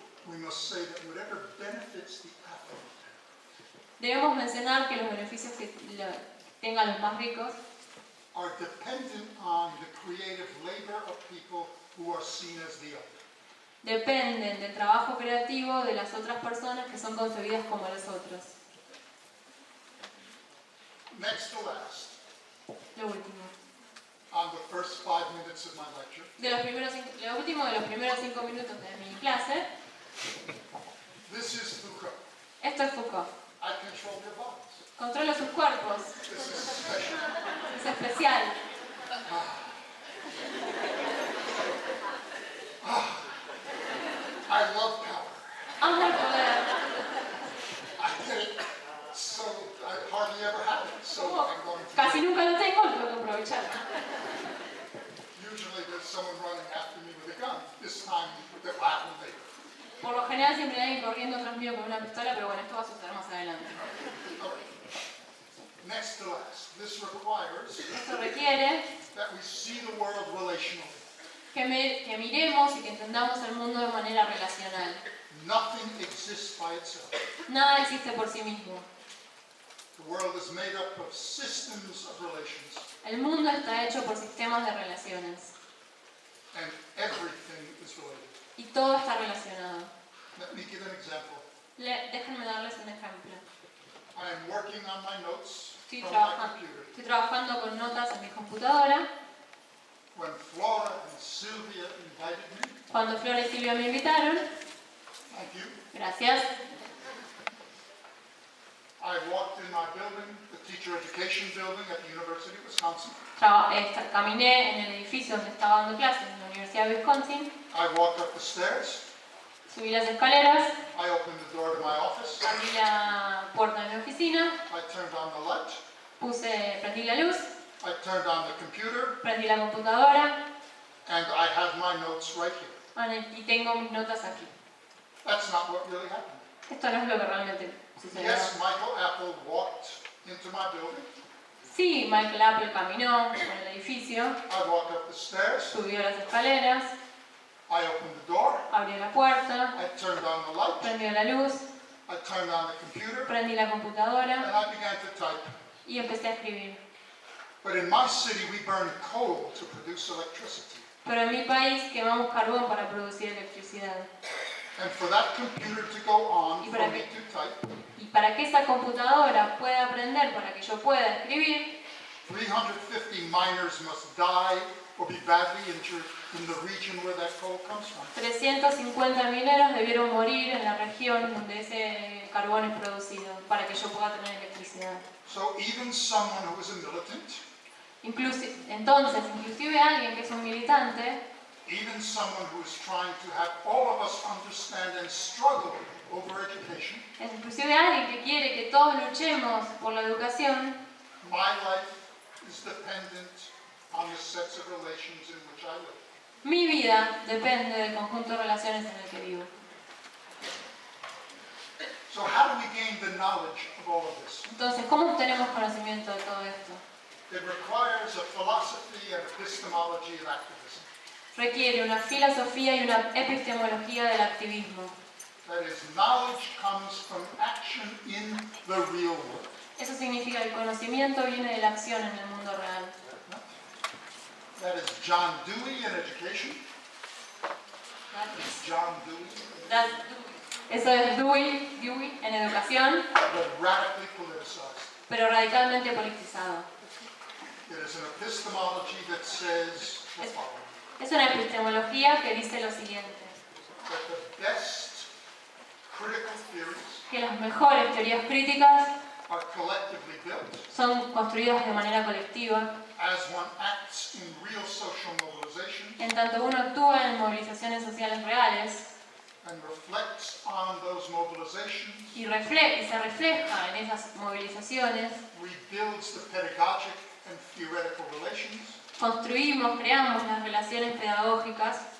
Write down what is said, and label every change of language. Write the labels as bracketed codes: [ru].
[en] we must say that whatever benefits the affluent [es] Debemos mencionar que los beneficios que tengan los más ricos [en] are dependent on the creative labor of people who are seen as the other. [es] dependen del trabajo creativo de las otras personas que son concebidas como los otros. [en] Next to last, [es] Lo último. [en] on the first 5 minutes of my lecture, [es] Lo último de los primeros 5 minutos de mi clase, [en] this is Foucault. [es] esto es Foucault. [en] I control your bodies. [es] Controla sus cuerpos. [en] This is special. [es] Es especial. [en] I love power. [es] Amo el poder. [en] I get it. So I hardly ever have it. So I'm going to. [es] Casi nunca lo tengo, lo tengo que aprovechar. [en] Usually there's someone running after me with a gun. This time that will happen later. [es] Por lo general siempre hay alguien corriendo tras mío con una pistola, pero bueno, esto va a suceder más adelante. [en] All right. Next to last, this requires [es] Esto requiere [en] that we see the world relationally. [es] que miremos y que entendamos el mundo de manera relacional. [en] Nothing exists by itself. [es] Nada existe por sí mismo. [en] The world is made up of systems of relations, [es] El mundo está hecho por sistemas de relaciones [en] and everything is related. [es] y todo está relacionado. [en] Let me give an example. [es] Déjenme darles un ejemplo. [en] I am working on my notes [es] Estoy [en] from my computer. [es] trabajando con notas en mi computadora. [en] When Flora and Sylvia invited me, [es] Cuando Flora y Silvia me invitaron, [en] thank you, [es] gracias, [en] I walked in my building, the teacher education building at the University of Wisconsin. [es] caminé en el edificio donde estaba dando clases en la Universidad de Wisconsin, [en] I walked up the stairs. [es] subí las escaleras, [en] I opened the door to my office. [es] abrí la puerta de mi oficina, [en] I turned on the light. [es] prendí la luz, [en] I turned on the computer, [es] prendí la computadora [en] and I have my notes right here. [es] y tengo mis notas aquí. [en] That's not what really happened. [es] Esto no es lo que realmente sucedió. [en] Yes, Michael Apple walked into my building. [es] Sí, Michael Apple caminó por el edificio, [en] I walked up the stairs. [es] subió las escaleras, [en] I opened the door. [es] abrió la puerta, [en] I turned on the light. [es] prendió la luz, [en] I turned on the computer, [es] prendí la [en] and [es] computadora [en] I began to type. [es] y empecé a escribir. [en] But in my city, we burn coal to produce electricity. [es] Pero en mi país quemamos carbón para producir electricidad. [en] And for that computer to go on, [es] Y [en] for [es] para [en] me [es] que- [en] to type, [es] Y para que esa computadora pueda aprender, para que yo pueda escribir, [en] 350 miners must die or be badly injured in the region where that coal comes from. [es] 350 mineros debieron morir en la región donde ese carbón es producido, para que yo pueda tener electricidad. [en] So even someone who is a militant, [es] Entonces, inclusive alguien que es un militante, [en] even someone who is trying to have all of us understand and struggle over education, [es] inclusive alguien que quiere que todos luchemos por la educación, [en] my life is dependent on the sets of relations in which I live. [es] mi vida depende del conjunto de relaciones en el que vivo. [en] So how do we gain the knowledge of all of this? [es] Entonces, ¿cómo obtenemos conocimiento de todo esto? [en] It requires a philosophy and epistemology of activism. [es] Requiere una filosofía y una epistemología del activismo. [en] That is, knowledge comes from action in the real world. [es] Eso significa que el conocimiento viene de la acción en el mundo real. [en] That is John Dewey in education. [es] John Dewey, Eso es Dewey en educación, [en] but radically politicized. [es] pero radicalmente politizado. [en] It is an epistemology that says the following: [es] Es una epistemología que dice lo siguiente, [en] that the best critical theories [es] que las mejores teorías críticas [en] are collectively built [es] son construidas de manera colectiva, [en] as one acts in real social mobilization [es] en tanto uno actúa en movilizaciones sociales reales [en] and reflects on those mobilizations, [es] y se refleja en esas movilizaciones, [en] rebuilds the pedagogic and theoretical relations, [es] construimos, creamos las relaciones pedagógicas